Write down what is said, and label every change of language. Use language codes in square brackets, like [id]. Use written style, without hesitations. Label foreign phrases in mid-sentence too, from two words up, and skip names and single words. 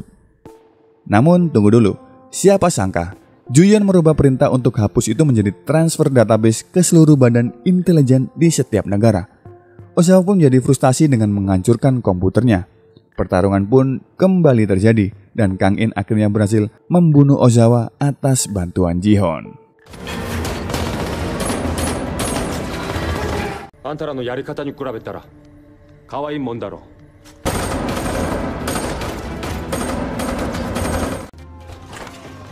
[id] Namun tunggu dulu, siapa sangka Juyan merubah perintah untuk hapus itu menjadi transfer database ke seluruh badan intelijen di setiap negara. Ozawa pun menjadi frustasi dengan menghancurkan komputernya. Pertarungan pun kembali terjadi dan Kang In akhirnya berhasil membunuh Ozawa atas bantuan Ji-Hon. [ja] あんたらのやり方に比べたら可愛いもんだろう。